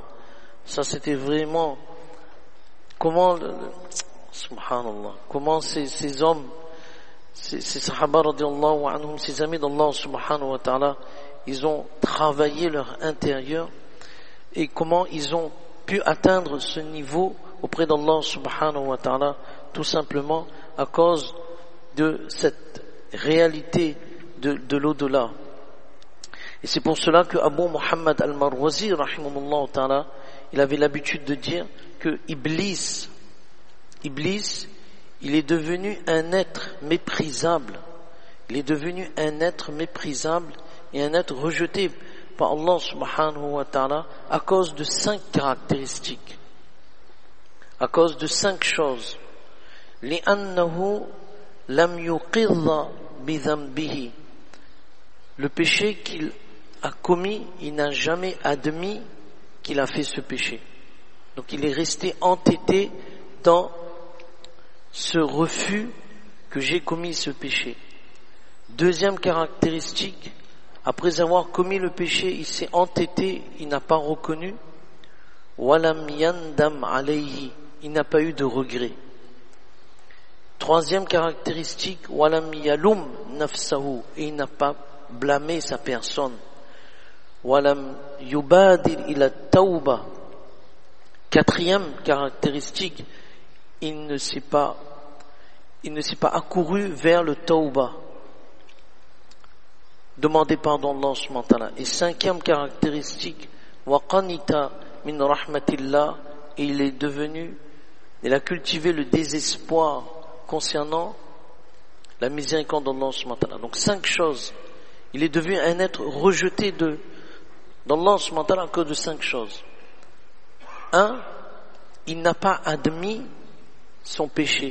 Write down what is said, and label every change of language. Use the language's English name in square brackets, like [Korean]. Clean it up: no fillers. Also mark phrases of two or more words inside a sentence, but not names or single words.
[French] Ça c'était vraiment subhanallah, comment ces hommes, ces sahaba [Arabic] رضي الله عنهم, [French] ces amis d'Allah [Arabic] سبحانه وتعالى, [French] ils ont travaillé leur intérieur et comment ils ont pu atteindre ce niveau auprès d'Allah [Arabic] سبحانه وتعالى, [French] tout simplement à cause de cette réalité de l'au-delà. Et c'est pour cela que Abu Muhammad al-Marwazi [Arabic] رحمه الله تعالى, [French] il avait l'habitude de dire que Iblis, il est devenu un être méprisable. Il est devenu un être méprisable et un être rejeté par Allah [Arabic] سبحانه وتعالى [French] à cause de 5 caractéristiques. À cause de 5 choses. [Arabic] لِأَنَّهُ لَمْ يُقِرَّ بِذَنْبِهِ. [French] Le péché qu'il a commis, il n'a jamais admis qu'il a fait ce péché. Donc il est resté entêté dans ce refus que j'ai commis ce péché. Deuxième caractéristique, après avoir commis le péché, il s'est entêté, il n'a pas reconnu. [Arabic] ولم يندم عليه, [French] il n'a pas eu de regret. Troisième caractéristique, [Arabic] ولم يلم نفسه, [French] et il n'a pas blâmé sa personne. [Arabic] ولم يبادر إلى التوبة. [French] Quatrième caractéristique, il ne s'est pas accouru vers le tawba. Demander pardon à Allah [Arabic] سبحانه وتعالى. [French] Et cinquième caractéristique, [Arabic] وقنط من رحمة الله, [French] et il a cultivé le désespoir concernant la miséricorde d'Allah [Arabic] سبحانه وتعالى. [French] Donc 5 choses. Il est devenu un être rejeté d'Allah [Arabic] سبحانه وتعالى [French] à cause de 5 choses. 1, il n'a pas admis son péché.